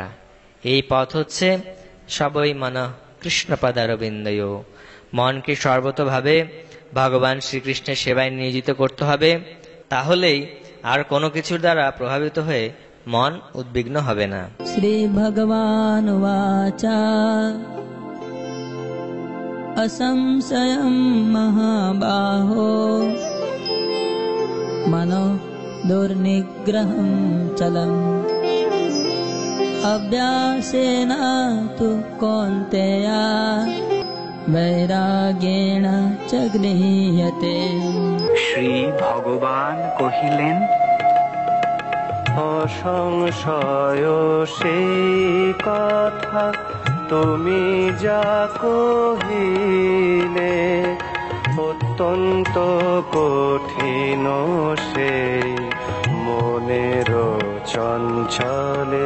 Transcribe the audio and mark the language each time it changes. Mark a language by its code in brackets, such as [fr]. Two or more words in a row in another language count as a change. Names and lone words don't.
[bn] এই পথ হচ্ছে সবই মন কৃষ্ণপদারবিন্দয়, মনকে সর্বতভাবে ভগবান শ্রীকৃষ্ণের সেবায় নিয়োজিত করতে হবে। তাহলেই আর কোনো কিছুর দ্বারা প্রভাবিত হয়ে মন উদ্বিগ্ন হবে না। [sa] শ্রী ভগবান উবাচা असंशयं महाबाहो मनो दुर्निग्रहं चलम् अभ्यासेन तु कौन्तेया वैराग्येण च गृह्यते। [bn] শ্রী ভগবান কহিলেন, অসংশয় সেই কথা তুমি যা কহিলে, অত্যন্ত কঠিন সেই মনের চঞ্চলে।